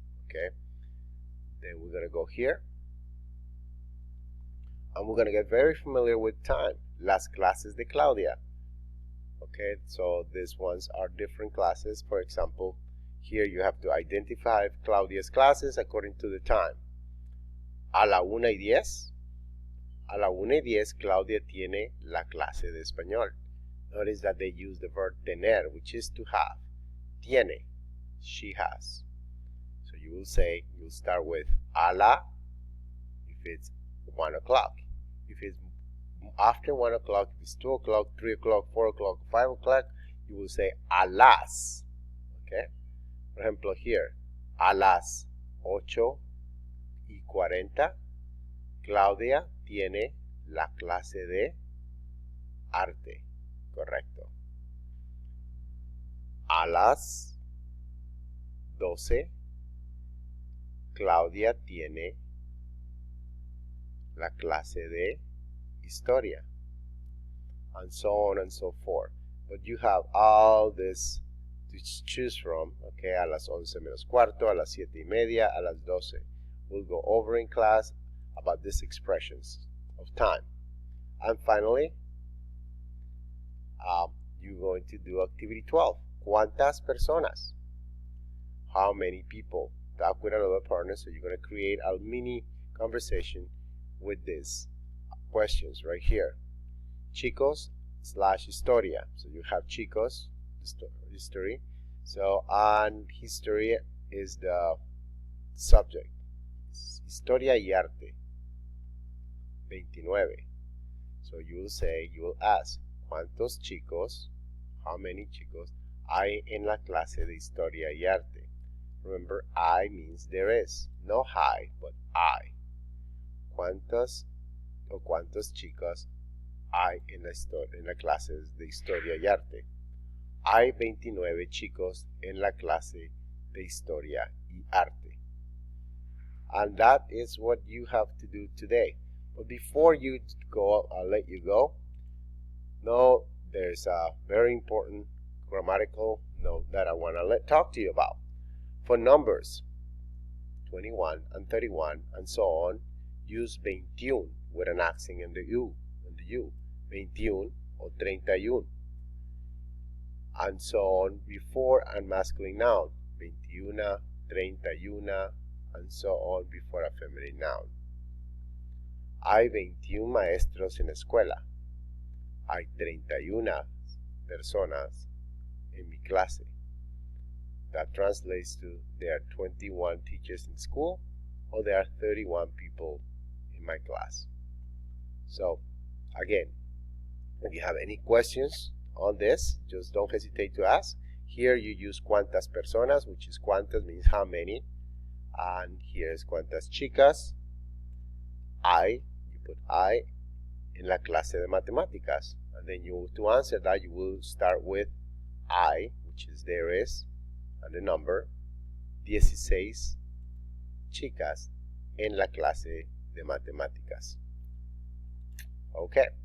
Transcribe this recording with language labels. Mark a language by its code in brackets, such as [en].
[en] Okay, then we're gonna go here and we're gonna get very familiar with time. [es] Las clases de Claudia. [en] Okay, so these ones are different classes. For example, here you have to identify Claudia's classes according to the time. [es] A la 1:10. A la 1:10 Claudia tiene la clase de español. [en] Notice that they use the verb tener, which is to have. Tiene, she has. So you will say, you'll start with a la if it's 1 o'clock. If it's after 1 o'clock, if it's 2 o'clock, 3 o'clock, 4 o'clock, 5 o'clock, you will say a las. Okay? [es] For ejemplo, here, a las 8:40, Claudia tiene la clase de arte. Correcto. A las 12, Claudia tiene la clase de historia. [en] And so on and so forth. But you have all this to choose from. [es] Okay, a las 11:45, a las 7:30, a las 12. [en] We'll go over in class about these expressions of time. And finally, you're going to do activity 12. [es] ¿Cuántas personas? [en] How many people? Talk with another partner. So you're going to create a mini conversation with these questions right here. [es] Chicos / historia. [en] So you have chicos, history. So, and history is the subject. [es] Historia y arte. 29. [en] So you will ask, [es] ¿cuántos chicos, [en] how many chicos, [es] hay en la clase de historia y arte? [en] Remember, I means there is. No hay, but I. [es] ¿Cuántos chicos hay en la clase de historia y arte? Hay 29 chicos en la clase de historia y arte. [en] And that is what you have to do today. But before you go, I'll let you go. No, there's a very important grammatical note that I want to talk to you about. For numbers 21 and 31 and so on, use 21 with an accent in the U. 21 or 31. And so on before a masculine noun. 21, 31, and so on before a feminine noun. [es] Hay 21 maestros en la escuela. Hay 31 personas en mi clase. [en] That translates to there are 21 teachers in school, or there are 31 people in my class. So, again, if you have any questions on this, just don't hesitate to ask. Here you use cuántas personas, which is cuántas means how many. And here's cuántas chicas. You put I [es] en la clase de matemáticas. [en] And then to answer that, you will start with I, which is there is, and the number, 16 [es] chicas en la clase de matemáticas. [en] Ok.